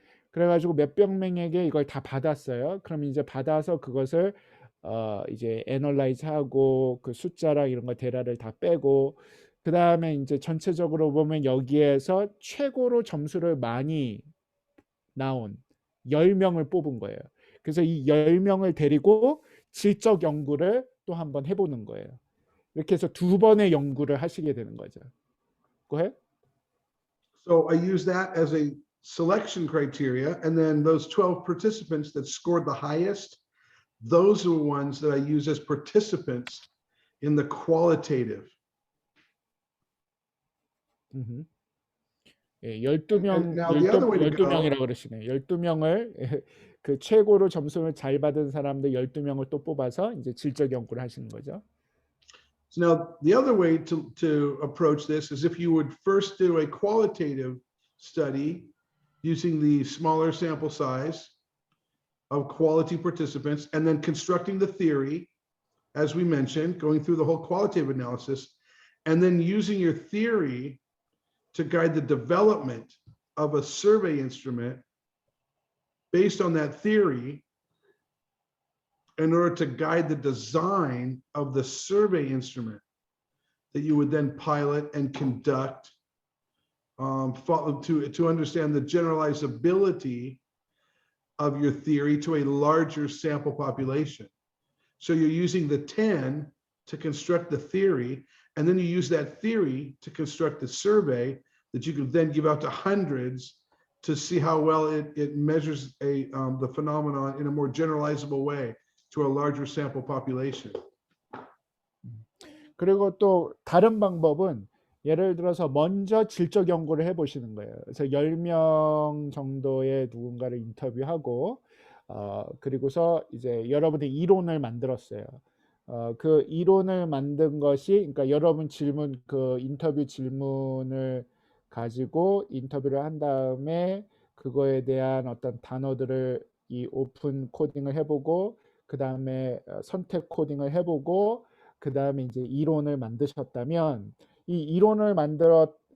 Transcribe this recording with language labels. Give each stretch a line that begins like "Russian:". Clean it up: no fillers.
Korean: 그래가지고 몇백 명에게 이걸 다 받았어요. 그럼 이제 받아서 그것을 이제 애널라이즈하고 그 숫자랑 이런 거 데이터를 다 빼고 그 다음에 이제 전체적으로 보면 여기에서 최고로 점수를 많이 나온 10명을 뽑은 거예요. 그래서 이 10명을 데리고 질적 연구를 또 한번 해보는 거예요. 이렇게 해서 2번의 연구를 하시게 되는 거죠.
English: Go ahead. So I use that as a selection criteria, and then those 12 participants that scored the highest, those are the ones that I use as participants in the qualitative.
Korean: 예,
English: And
Korean: 12명,
English: now the other way to go,
Korean: 12명이라고 그러시네요. 12명을 그 최고로 점수를 잘 받은 사람들 12명을 또 뽑아서 이제 질적 연구를 하시는 거죠.
English: so now the other way to approach this is if you would first do a qualitative study using the smaller sample size of quality participants, and then constructing the theory, as we mentioned, going through the whole qualitative analysis, and then using your theory to guide the development of a survey instrument based on that theory in order to guide the design of the survey instrument that you would then pilot and conduct to understand the generalizability of your theory to a larger sample population. So you're using the 10 to construct the theory, and then you use that theory to construct the survey that you could then give out to hundreds to see how well it measures the phenomenon in a more generalizable way to a larger sample population.
Korean: 그리고 또 다른 방법은 예를 들어서 먼저 질적 연구를 해보시는 거예요. 그래서 10명 정도의 누군가를 인터뷰하고 그리고서 이제 여러분의 이론을 만들었어요. 그 이론을 만든 것이, 그러니까 여러분 질문, 그 인터뷰 질문을 가지고 인터뷰를 한 다음에 그거에 대한 어떤 단어들을 이 오픈 코딩을 해보고, 그 다음에 선택 코딩을 해보고, 그 다음에 이제 이론을 만드셨다면, 이 이론을 만들었